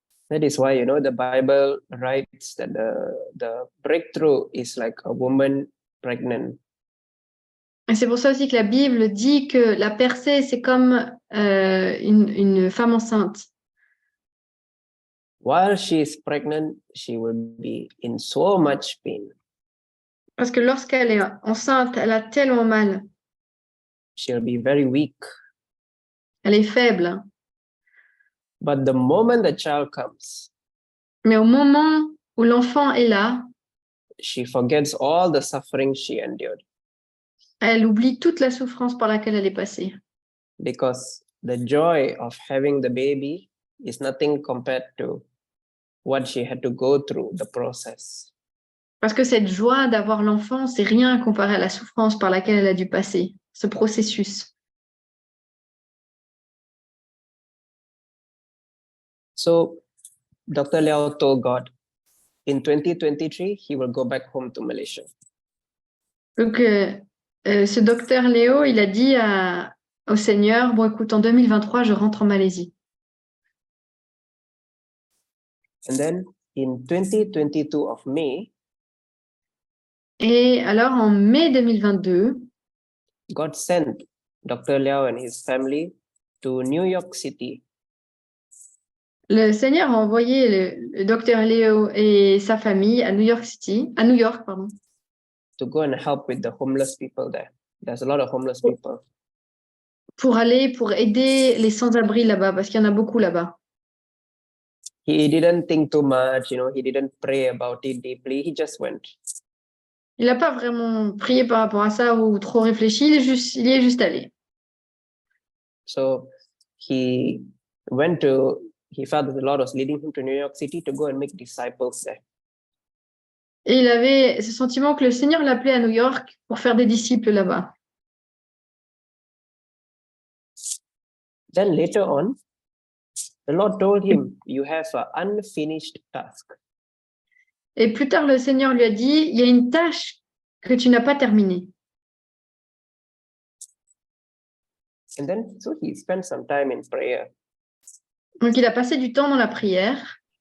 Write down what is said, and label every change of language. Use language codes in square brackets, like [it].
[en] That is why, the Bible writes that the breakthrough is like a woman pregnant. [fr] Et c'est pour ça aussi que la Bible dit que la percée, c'est comme une femme enceinte. [en] While she is pregnant, she will be in so much pain. [fr] Parce que lorsqu'elle est enceinte, elle a tellement mal. [en] She'll be very weak. [fr] Elle est faible. [en] But the moment the child comes, [fr] Mais au moment où l'enfant est là, [en] she forgets all the suffering she endured [fr] elle oublie toute la souffrance par laquelle elle est passée. [en] because the joy of having the baby is nothing compared to what she had to go through the process. [fr] Parce que cette joie d'avoir l'enfant, c'est rien comparé à la souffrance par laquelle elle a dû passer, ce processus. [en] So Dr. Liao told God, in 2023, he will go back home to Malaysia. [fr] Donc, ce docteur Léo, il a dit au Seigneur, bon, écoute, en 2023, je rentre en Malaisie. [en] And then in 2022 of May, [fr] Et alors, en mai 2022, [en] God sent Dr. Liao and his family to New York City [fr] le Seigneur a envoyé le docteur Léo et sa famille à New York City, à New York, pardon, [en] to go and help with the homeless people there. There's a lot of homeless people. [fr] pour aider les sans-abri là-bas, parce qu'il y en a beaucoup là-bas. [en] He didn't think too much, he didn't pray about it deeply. He just went. [fr] Il n'a pas vraiment prié par rapport à ça ou trop réfléchi, il y est juste allé. [en] So he felt that the Lord was leading him to New York City to go and make disciples there. [fr] Et il avait ce sentiment que le Seigneur l'appelait à New York pour faire des disciples là-bas. [en] Then later on, the Lord told him, you have an unfinished task. [fr] Et plus tard, le Seigneur lui a dit, il y a une tâche que tu n'as pas terminée. [en] And then, so he spent some time in prayer. [fr] Donc, il a passé du temps dans la prière.